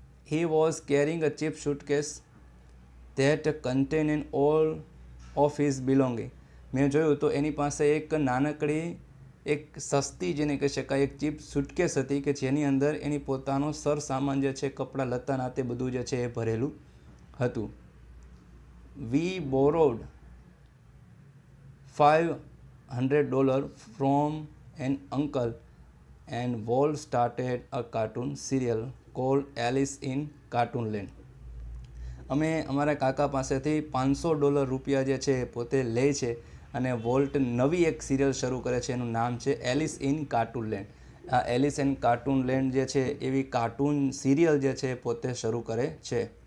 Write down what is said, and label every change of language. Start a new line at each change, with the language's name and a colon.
English: He was caring a cheap suitcase that contain an all of his belonging.
Gujarati: મેં જોયું તો એની પાસે એક નાનકડી, એક સસ્તી જેને કહી શકાય, એક ચીપ સુટકેસ હતી કે જેની અંદર એની પોતાનો સરસામાન જે છે, કપડાં લત્તા તે બધું જે છે એ ભરેલું હતું.
English: We borrowed $500 from an uncle and Walt started a cartoon serial called Alice in Cartoonland.
Gujarati: અમે અમારા કાકા પાસેથી $500 રૂપિયા જે છે પોતે લે છે અને વોલ્ટ નવી એક સિરિયલ શરૂ કરે છે. એનું નામ છે એલિસ ઇન કાર્ટૂનલેન્ડ. આ એલિસ ઇન કાર્ટૂનલેન્ડ જે છે એવી કાર્ટૂન સિરિયલ જે છે પોતે શરૂ કરે છે.